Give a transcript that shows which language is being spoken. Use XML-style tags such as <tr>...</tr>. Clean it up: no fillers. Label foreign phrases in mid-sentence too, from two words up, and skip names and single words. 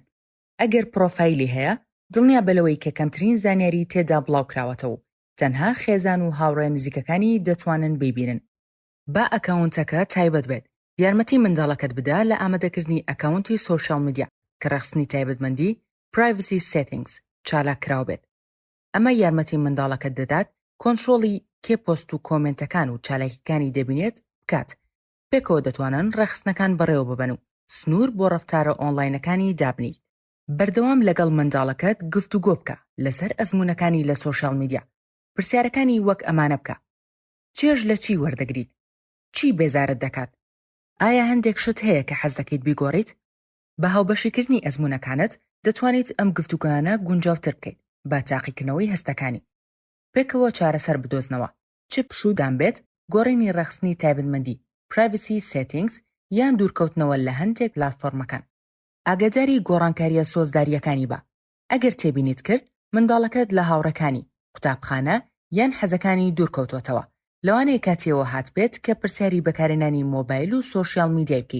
<ckb>ئەگەر پرۆفایلی هەیە دڵنیا بەلەوەی کە کەمترین زانیاری تێدا بڵاوکراوەتەوە و تەنها خێزان و هاوڕێ نزیکەکانی دەتوانن ببینن. با ئەکاونتەکە تایبەت بێت. یارمەتی منداڵەکەت بدا لە ئامادەکردنی ئەکاونتی</ckb> <en>social media</en> <ckb>کە ڕەخستنی تایبەتمەندی</ckb> <en>privacy settings</en> <ckb>چالاکراو بێت. ئەمە یارمەتی منداڵەکەت دەدات کۆنتڕۆڵی کێ پۆست و کۆمنتەکان و چالاکیەکانی دەبینێت بکات. پێکەوە دەتوانن ڕەخستنەکان بەڕێوە ببەن و سنوور بۆ ڕەفتارە ئۆنلاینەکانی دابنیت. بەردەوام لەگەڵ منداڵەکەت گفتوگۆ بکە لەسەر ئەزموونەکانی لە</ckb> <en>social media.</en> <ckb>پرسیارەکانی وەک ئەمانە بکە: چێژ لە چی وەردەگریت؟ چی بێزارت دەکات؟ ئایا هەندێک شت هەیە کە حەز دەکەیت بیگۆڕیت؟ بە هاوبەشیکردنی ئەزموونەکانت دەتوانیت ئەم گفتوگۆیانە گونجاوتر بکەیت بە تاقیکردنەوەی هەستەکانی. پێکەوە چارەسەر بدۆزنەوە چ پشودان بێت گۆڕینی ڕەخستنی تایبەتمەندی</ckb> <en>privacy settings</en> <ckb>یان دوورکەوتنەوە لە هەندێک پلاتفۆرمەکان. ئاگاداری گۆڕانکاریە سۆزداریەکانی بە. ئەگەر تێبینیت کرد منداڵەکەت لە هاوڕەکانی قوتابخانە یان حەزەکانی دوورکەوتوتەوە، لەوانەیە کاتێەوە هات بێت کە پرسیاری بەکارهێنانی مۆبایل و</ckb> <en>social media</en> <ckb>بکەیت.</ckb>